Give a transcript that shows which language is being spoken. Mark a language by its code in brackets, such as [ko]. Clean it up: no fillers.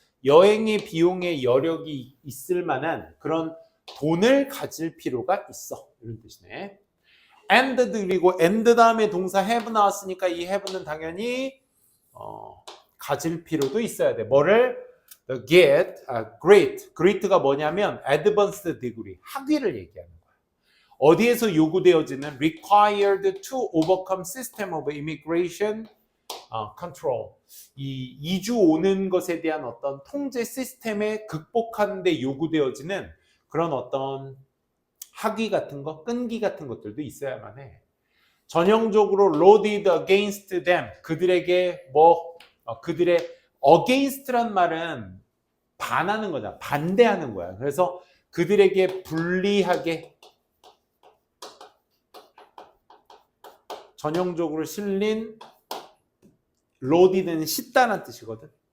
[ko] 여행의 비용의 여력이 있을 만한 그런 돈을 가질 필요가 있어. 이런 뜻이네. and 그리고 and 다음에 동사 have 나왔으니까 이 have는 당연히 가질 필요도 있어야 돼. 뭐를? get, great가 뭐냐면 advanced degree, 학위를 얘기하는 거야. [en] 어디에서 요구되어지는 required to overcome system of immigration control. [ko] 이 이주 오는 것에 대한 어떤 통제 시스템에 극복하는 데 요구되어지는 그런 어떤 학위 같은 거, 끈기 같은 것들도 있어야만 해. [en] 전형적으로 loaded against them. [ko] 그들에게 그들의 against란 말은 반하는 거잖아. 반대하는 거야. 그래서 그들에게 불리하게 전형적으로 실린 loaded는 싣다는 뜻이거든.